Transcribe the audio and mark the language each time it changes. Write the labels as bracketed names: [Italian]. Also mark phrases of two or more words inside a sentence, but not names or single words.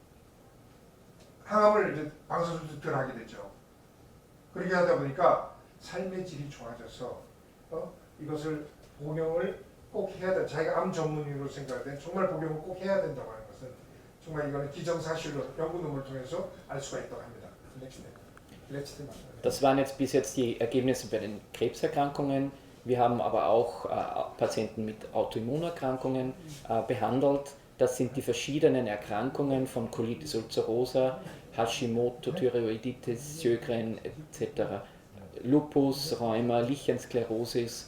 [Korean] 항암을 이제 방사선도 하게 되죠. 그렇게 하다 보니까 삶의 질이 좋아져서 이것을 복용을 꼭 해야 돼. 자기가 암 전문의로 생각할 때 정말 복용을 꼭 해야 된다고 하는 것은 정말 이거는 기정사실로 연구 논문을 통해서 알 수가 있다고 합니다. [German] Das waren jetzt bis jetzt die Ergebnisse bei den Krebserkrankungen. Wir haben aber auch Patienten mit Autoimmunerkrankungen behandelt. Das sind die verschiedenen Erkrankungen von Colitis ulcerosa, Hashimoto, Thyreoiditis, Sjögren etc., Lupus, Rheuma, Lichensklerosis.